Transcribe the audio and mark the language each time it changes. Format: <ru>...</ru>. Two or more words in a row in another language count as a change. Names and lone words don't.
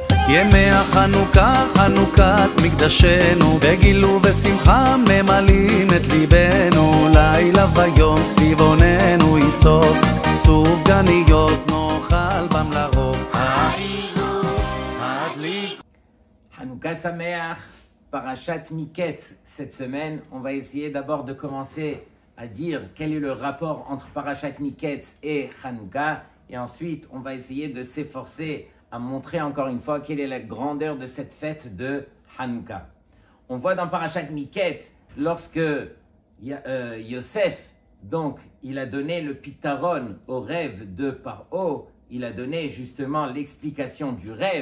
<he>ימי החנוכה, חנוכת מקדשנו, בגיל ובשמחה ממלאים את ליבנו, לילה ויום סביב עוננו יסוף, סוף גניות נאכל בם לרוב. חנוכה שמח, פרשת מקץ.</he> <fr>Cette semaine, on va essayer d'abord de commencer à dire quel est le rapport entre</fr> <he>פרשת מקץ</he> <fr>et Hanouka, et ensuite on va essayer de s'efforcer à montrer encore une fois quelle est la grandeur de cette fête de Hanouka. On voit dans</fr> <he>פרשת מקץ,</he> <fr>lorsque Yosef, donc, il a donné le pitaron au rêve de Paro, il a donné justement l'explication du rêve.</fr>